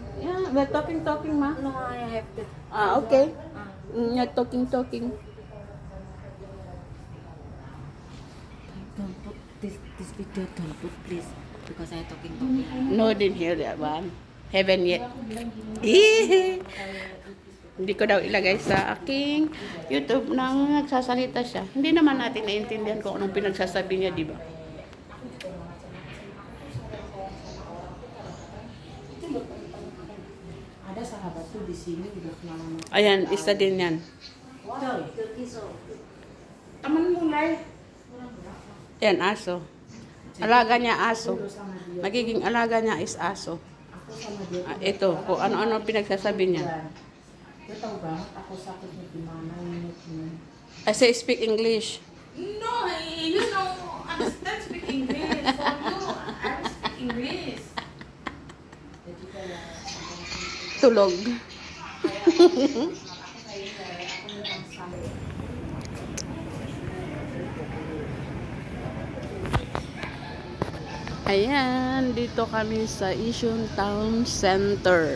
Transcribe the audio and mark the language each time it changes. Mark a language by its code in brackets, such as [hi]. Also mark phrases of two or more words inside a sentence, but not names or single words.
[en] Yeah, we're talking, ma. No, I have to. Okay. Ah. You're talking. Don't put this video. Don't put please because I talking. No, didn't hear that one. Haven't yet. [tl] Hindi ko daw ilagay sa aking YouTube nang nagsasalita siya. Hindi naman natin naiintindihan kung anong pinagsasabi niya, di ba? [id] Ada sahabat tuh di sini udah kenalan. [tl] Ayan, isa din yan. [id] Temen mulai. [tl] Yan, aso. Alaga niya aso. Magiging alaga niya is aso. Ito, kung ano-ano pinagsasabi niya. [id] Dia tahu banget aku sakitnya gimana ini. [en] I say speak English. No, you know, understand speak English. For you, I speak English. [tl] Tulog. Ayan, dito kami sa Isun Town Center.